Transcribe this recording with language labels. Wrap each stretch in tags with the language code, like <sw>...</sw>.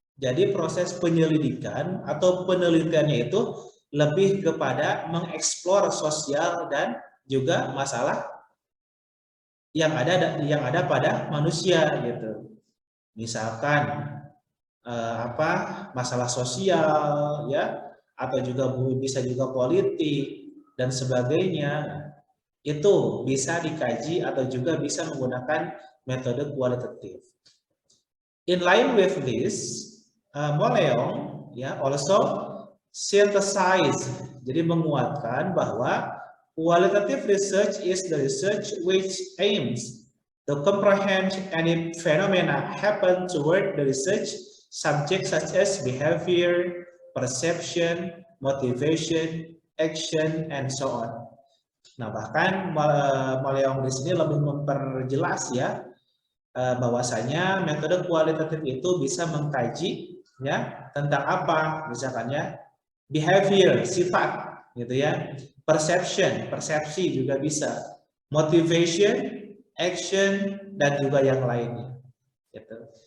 <id>Jadi proses penyelidikan atau penelitiannya itu lebih kepada mengeksplor sosial dan juga masalah yang ada pada manusia gitu. Misalkan masalah sosial ya, atau juga bisa juga politik dan sebagainya, itu bisa dikaji atau juga bisa menggunakan metode kualitatif.</id> <en>In line with this, Moleong ya also synthesize,</en> <id>jadi menguatkan bahwa</id> <en>qualitative research is the research which aims to comprehend any phenomena happen toward the research subject such as behavior, perception, motivation, action, and so on.</en> <id>Nah, bahkan Moleong di sini lebih memperjelas ya bahwasanya metode kualitatif itu bisa mengkaji ya tentang apa, misalkan ya behavior, sifat gitu ya, perception, persepsi juga bisa, motivation, action, dan juga yang lainnya gitu.</id>